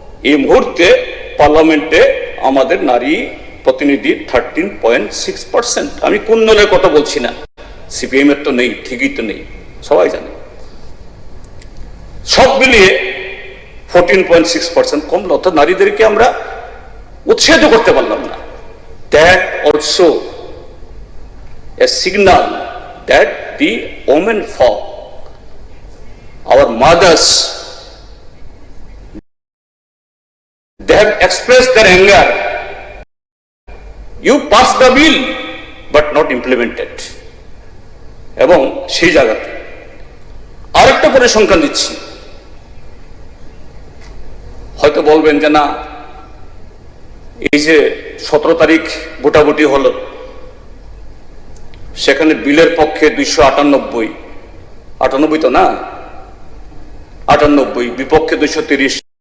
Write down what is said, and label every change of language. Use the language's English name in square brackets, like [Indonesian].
[Bangla] এই মুহূর্তে পার্লামেন্টে আমাদের নারী প্রতিনিধি 13.6%। আমি কোন দলের কথা বলছি না, সিপিএম এর তো নেই, ঠিকই তো নেই, সবাই জানে। সব মিলিয়ে 14.6% কমলো, অর্থাৎ নারীদেরকে আমরা উৎসাহিত করতে পারলাম না। [English] That also a signal that the women folk, our mothers, they have expressed their anger. You passed the bill but not implemented. [Bangla] এবং সেই জায়গাতে আরেকটা পরিসংখ্যান দিচ্ছি, হয়তো বলবেন যে না, এই যে 17 তারিখ ভোটাভুটি হলো, সেখানে বিলের পক্ষে 298 তো না, 98, বিপক্ষে 230।